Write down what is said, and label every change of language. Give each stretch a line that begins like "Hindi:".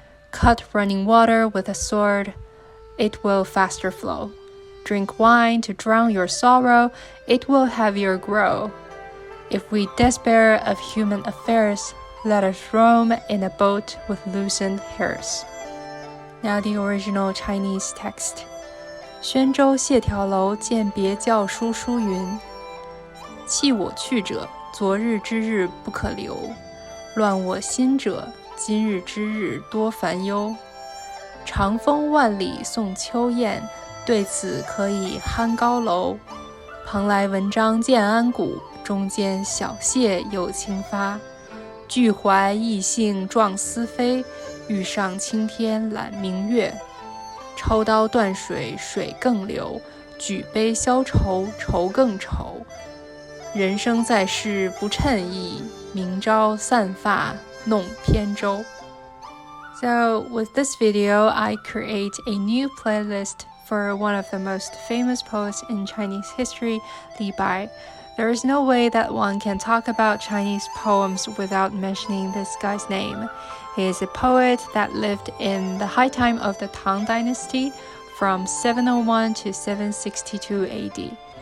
English: Cut running water with a sword, it will faster flow. Drink wine to drown your sorrow, it will heavier grow. If we despair of human affairs, let us roam in a boat with loosened hairs. Now the original Chinese text.
Literary Chinese: 宣州谢朓楼饯别校书叔云，弃我去者，昨日之日不可留；乱我心者，今日之日多烦忧。长风万里送秋雁，对此可以酣高楼。蓬莱文章建安骨，中间小谢有清发。俱怀逸兴壮思飞，欲上青天揽明月。抽刀断水水更流，举杯消愁愁更愁。人生在世不称意，明朝散发弄扁舟。
English: So with this video, I create a new playlist for one of the most famous poets in Chinese history, Li Bai. There is no way that one can talk about Chinese poems without mentioning this guy's name. He is a poet that lived in the high time of the Tang Dynasty from 701 to 762 AD.